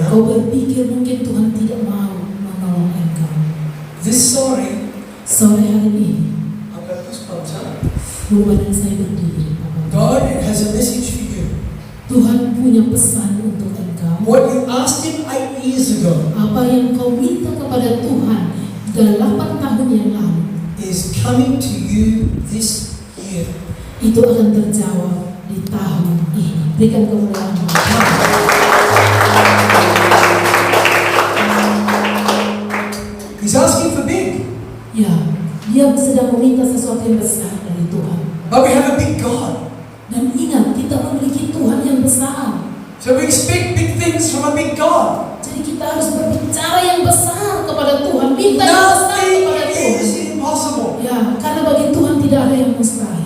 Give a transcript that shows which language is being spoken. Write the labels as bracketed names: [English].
[Indonesian] Kau berpikir mungkin Tuhan tidak mau menolong engkau. [English] This story, [Indonesian] Sore hari ini, [English] I've got goosebumps up. [Indonesian] bulu badan saya berdiri. [English] God has a message for you. [Indonesian] Tuhan punya pesan untuk engkau. [English] What you asked Him 8 years ago [Indonesian] Apa yang kau minta kepada Tuhan 8 tahun yang lalu, [English] is coming to you this year. [Indonesian] itu akan terjawab di tahun ini. Berikan kemuliaan. [English] He's asking for big, [Indonesian] Ya, dia sedang meminta sesuatu yang besar dari Tuhan. [English] but we have a big God. [Indonesian] Dan ingat, kita memiliki Tuhan yang besar. [English] So we expect big things from a big God. [Indonesian] Jadi kita harus berbicara yang besar kepada Tuhan. Minta yang besar [English] Nothing [Indonesian] kepada Tuhan. [English] is impossible. [Indonesian] Ya, karena bagi Tuhan tidak ada yang mustahil.